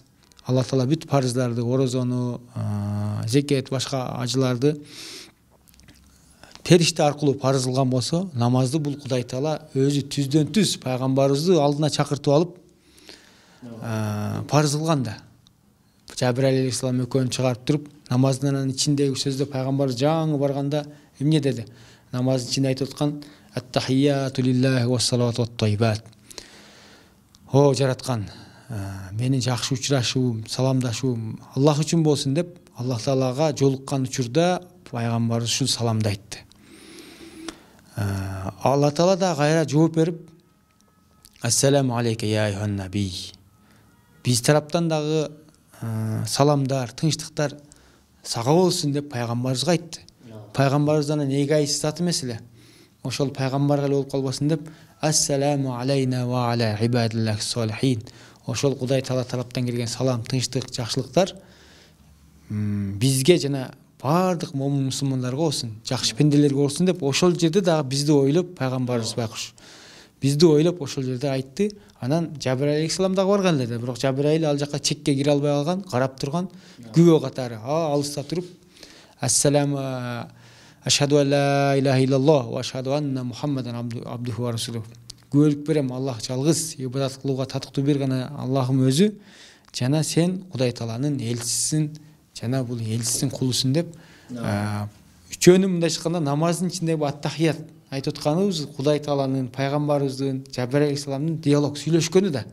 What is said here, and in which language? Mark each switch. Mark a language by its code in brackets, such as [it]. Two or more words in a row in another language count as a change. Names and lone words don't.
[ky] Алла Таала бүт парыздарды, орозону, зекет, башка ажыларды периште аркылуу парыз кылган болсо, намазды бул Кудай Таала өзү түздөн түз пайгамбарыбызды алдына чакыртып алып парыз кылган да. Жабирайыл алейхиссалам экөөнү чыгарып туруп, намаздын ичиндеги сөздө пайгамбар жаңы барганда эмне деди? Намаздын ичинде айтып аткан: [ar] "التحيات لله والصلوات والطيبات". [ky] О жараткан, менин жакшы учурашуум, саламдашуум Аллах үчүн болсун деп, Аллах Таалага жолуккан учурда пайгамбар ушул саламды айтты. Алла Таала да кайра жооп берип: [ar] "السلام عليك يا أيها النبي". [ky] Биз тараптан дагы саламдар, тынчтыктар сага болсун деп пайгамбарыбызга айтты. Пайгамбарыбыздан эгайсиз зат эмес эле. Ошол пайгамбарга эле болуп калбасын деп: [ar] "السلام علينا وعلى عباد الله الصالحين". [ky] Ошол Кудай Таала тараптан келген салам, тынчтык, жакшылыктар бизге жана бардык момун мусулмандарга болсун, жакшы пенделерге болсун деп ошол жерде дагы бизди ойлоп пайгамбарыбыз байкуш. Бизди ойлоп ошол жерде айтты. Анан Жабирайыл алейхиссалам дагы барган эле, бирок Жабирайыл ал жакка чекке кире албай калган, карап турган, күбө катары, алыста туруп: [ar] "السلام أشهد أن لا إله إلا الله وأشهد أن محمدا عبده ورسوله". [ky] Күбөлүк берем, Аллах жалгыз, ибадат кылууга татыктуу бир гана Аллахым өзү, жана сен Кудай Тааланын элчисисиң, жана бул элчисиң, кулусуң деп үчөөнү мындай чыкканда намаздын ичиндеги ат-тахият айтып атканыбыз Кудай Тааланын, пайгамбарыбыздын, Жабирайыл алейхиссаламдын диалог сүйлөшкөнү да.